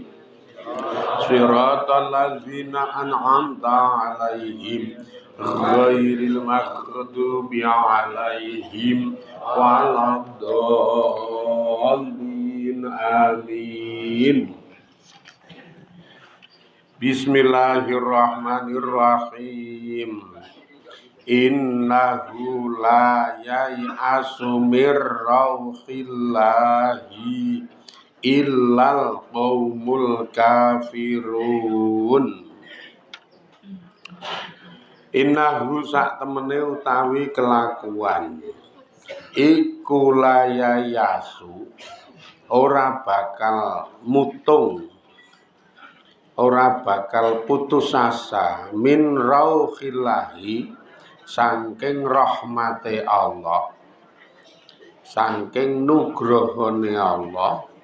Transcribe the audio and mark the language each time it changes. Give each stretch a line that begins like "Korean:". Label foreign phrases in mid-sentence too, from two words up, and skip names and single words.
Arabic: صراط الذين أنعمت عليهم غير المغضوب عليهم ولا الضالين. Amin. بسم الله الرحمن الرحيم. إنه لا ييأس من روح الله إلا القوم الكافرون.
Javanese: Innahu sak temene utawi kelakuan iku layayasu ora bakal mutung, ora bakal putus asa
Arabic: من روح الله
Javanese: saking rahmate Allah, saking nugrahane Allah.